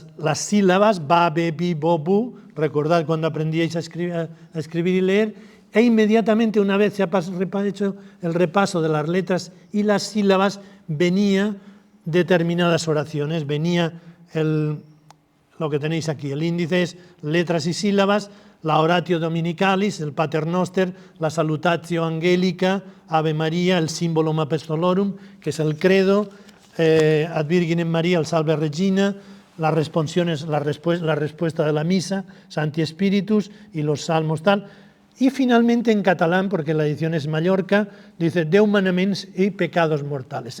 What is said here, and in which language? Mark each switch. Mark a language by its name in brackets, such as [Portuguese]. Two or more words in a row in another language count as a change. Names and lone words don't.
[Spanish] sílabas, ba, be, bi, bo, bu, recordad cuando aprendíais a escribir y leer, e inmediatamente una vez se ha hecho el repaso de las letras y las sílabas, venía determinadas oraciones, venía lo que tenéis aquí, el índice es letras y sílabas, la [Latin] oratio dominicalis, [Spanish] el paternoster, la [Latin] salutatio angelica, [Spanish] Ave María, el símbolo apostolorum, que es el credo, [Latin] ad Virginem [Spanish] María, el Salve Regina, las responsiones, la respuesta de la misa, [Latin] Santi Spiritus [Spanish] y los salmos tal. Y finalmente en catalán, porque la edición es Mallorca, dice [Catalan] Deu manaments [Spanish] y pecados mortales.